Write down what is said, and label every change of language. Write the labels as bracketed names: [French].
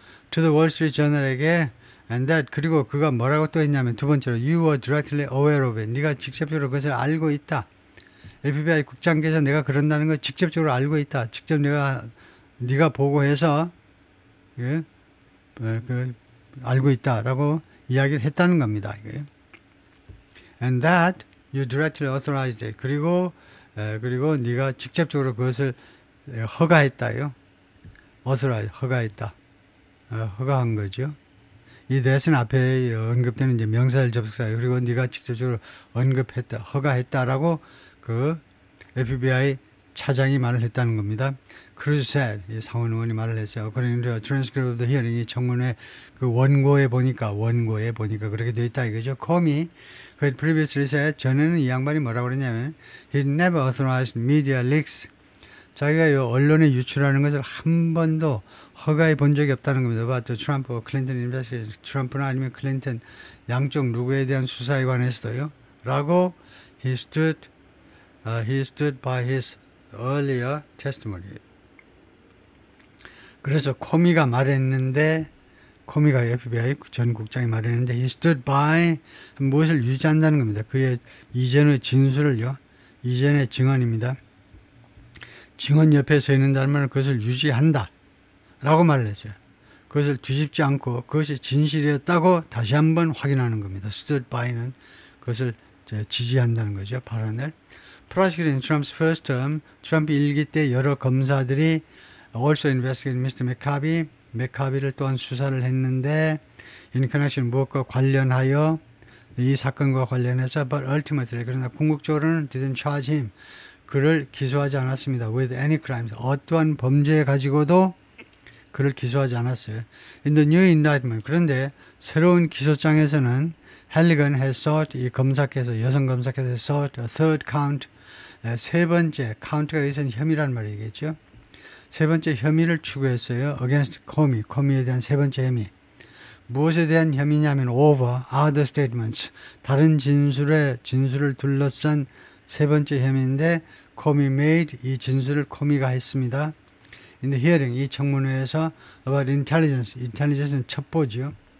[English] To the Wall Street Journal에게, and that, [Korean] 그리고 그가 뭐라고 또 했냐면 두 번째로 [English] you were directly aware of it, [Korean] 네가 직접적으로 그것을 알고 있다. FBI 국장께서 내가 그런다는 걸 직접적으로 알고 있다. 직접 네가 보고해서 알고 있다라고 이야기를 했다는 겁니다. [English] And that you directly authorized it. [Korean] 그리고 네가 직접적으로 그것을 허가했다요. authorize, 허가했다. 허가한 거죠. 이 that은 앞에 언급되는 이제 명사절 접속사예요. 그리고 네가 직접적으로 언급했다, 허가했다라고 그 FBI 차장이 말을 했다는 겁니다. [English] Cruz said, [Korean] 이 상원 의원이 말을 했어요. [English] According to a transcript of the hearing, [Korean] 이 청문회 그 원고에 보니까 그렇게 돼 있다 이거죠. [English] Comey, who had previously said, [Korean] 전에는 이 양반이 뭐라고 그랬냐면, [English] he never authorized media leaks. [Korean] 자기가 요 언론에 유출하는 것을 한 번도 허가해 본 적이 없다는 겁니다. But 트럼프, 클린턴 인베스티게이션, 트럼프나 아니면 클린턴 양쪽 누구에 대한 수사에 관해서도요. [English] 라고 he stood by his earlier testimony. [Korean] 그래서 코미가 말했는데, 코미가 FBI 전 국장이 말했는데, [English] he stood by [Korean] 무엇을 유지한다는 겁니다. 그의 이전의 진술을요. 이전의 증언입니다. 증언 옆에 서 있는다는 말은 그것을 유지한다 라고 말을 했어요. 그것을 뒤집지 않고 그것이 진실이었다고 다시 한번 확인하는 겁니다. stood by는 그것을 지지한다는 거죠. 발언을. [English] Prosecuting Trump's first term, [Korean] 트럼프 1기 때 여러 검사들이 [English] also investigated Mr. [Korean] McCarthy, 맥카비를 또한 수사를 했는데 [English] in connection [Korean] 무엇과 관련하여 이 사건과 관련해서 [English] but ultimately [Korean] 그러나 궁극적으로는 [English] didn't charge him [Korean] 그를 기소하지 않았습니다. [English] with any crimes [Korean] 어떠한 범죄 가지고도 그를 기소하지 않았어요. [English] In the new indictment [Korean] 그런데 새로운 기소장에서는 [English] Halligan has sought [Korean] 이 검사께서 여성 검사께서 [English] sought a third count [Korean] 세 번째 카운트가 여기서는 혐의라는 말이겠죠. 세 번째 혐의를 추구했어요. [English] against Comey, [Korean] 코미에 대한 세 번째 혐의. 무엇에 대한 혐의냐면 [English] over other statements, [Korean] 다른 진술을 둘러싼 세 번째 혐의인데 [English] Comey made [Korean] 이 진술을 코미가 했습니다. [English] In the hearing, [Korean] 이 청문회에서 [English] about intelligence [Korean] 는 첩보죠.